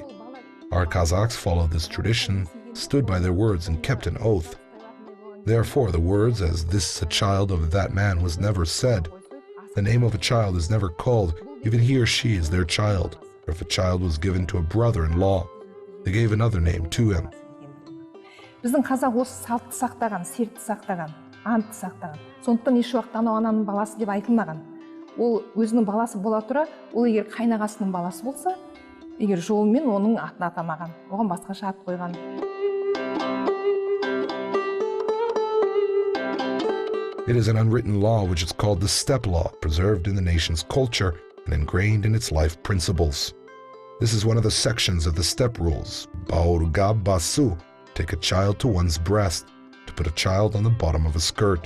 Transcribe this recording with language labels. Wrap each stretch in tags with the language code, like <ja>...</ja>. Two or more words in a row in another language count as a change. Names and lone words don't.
<en>Our Kazakhs followed this tradition, stood by their words, and kept an oath. Therefore, the words, as this is a child of that man, was never said. The name of a child is never called, even he or she is their child. Or if a child was given to a brother-in-law, they gave another name to him.</en> <kk>Біздің қазақ осы салтты сақтаған, сертті сақтаған, антты сақтаған. Сондықтан еш уақыт анау ананың баласы деп айтылмаған. Ол өзінің баласы бола тұра, ол егер қайнағасының баласы болса, егер жолымен оның атын атамаған, оған басқаша ат қойған.</kk> <en>It is an unwritten law which is called the steppe law, preserved in the nation's culture and ingrained in its life principles. This is one of the sections of the steppe rules.</en> <kk>Бауырға басу,</kk> <en>take a child to one's breast, to put a child on the bottom of a skirt.</en>